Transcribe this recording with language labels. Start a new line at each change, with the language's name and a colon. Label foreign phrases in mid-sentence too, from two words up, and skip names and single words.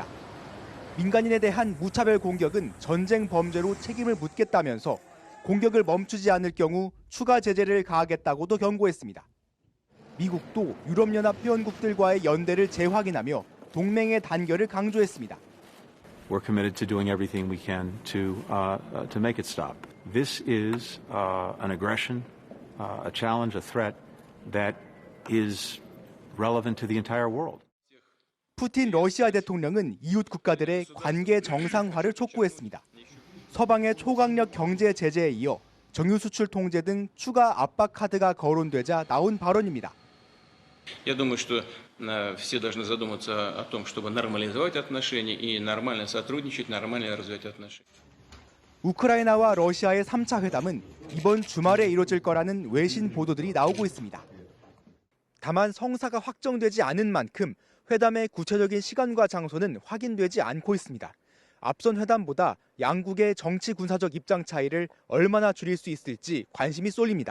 Korean: 민간인에 대한 무차별 공격은 전쟁 범죄로 책임을 묻겠다면서 공격을 멈추지 않을 경우 추가 제재를 가하겠다고도 경고했습니다. 미국도 유럽연합 회원국들과의 연대를 재확인하며 동맹의 단결을 강조했습니다.
English: We're committed to doing everything we can to make it stop. This is an aggression, a challenge, a threat that is relevant to the entire world.
Korean: 푸틴 러시아 대통령은 이웃 국가들의 관계 정상화를 촉구했습니다. 서방의 초강력 경제 제재에 이어 정유 수출 통제 등 추가 압박 카드가 거론되자 나온 발언입니다.
Russian: Я думаю, что все должны задуматься о том, чтобы нормализовать отношения и нормально сотрудничать, нормально развивать отношения.
Korean: 우크라이나와 러시아의 3차 회담은 이번 주말에 이뤄질 거라는 외신 보도들이 나오고 있습니다. 다만 성사가 확정되지 않은 만큼 회담의 구체적인 시간과 장소는 확인되지 않고 있습니다. 앞선 회담보다 양국의 정치 군사적 입장 차이를 얼마나 줄일 수 있을지 관심이 쏠립니다.